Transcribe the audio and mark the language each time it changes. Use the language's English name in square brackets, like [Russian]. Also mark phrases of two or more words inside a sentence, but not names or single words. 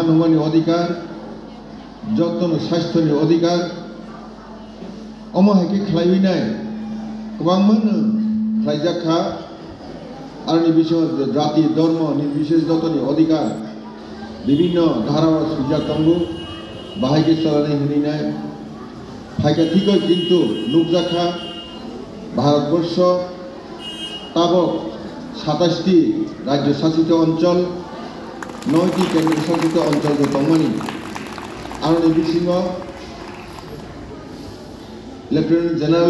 [Kok Borok] नङानि अधिकार जतन स्वास्थ्यनि अधिकार अमहायके खालायनाय गोबांमोन खालायजाखा आरनि बिषय जाति धर्म निर्विशेष जतनि अधिकार विभिन्न धारा सुबिदा दंगु बाहायके चलानाय होनाय फायका ठीक किंतु नुकजाखा भारतवर्ष ताबक 27टी राज्य शासित अंचल 9टी केंद्र शासित अंचल दंमोन आरनि बिसिङाव लेफ्टिनेंट जनरल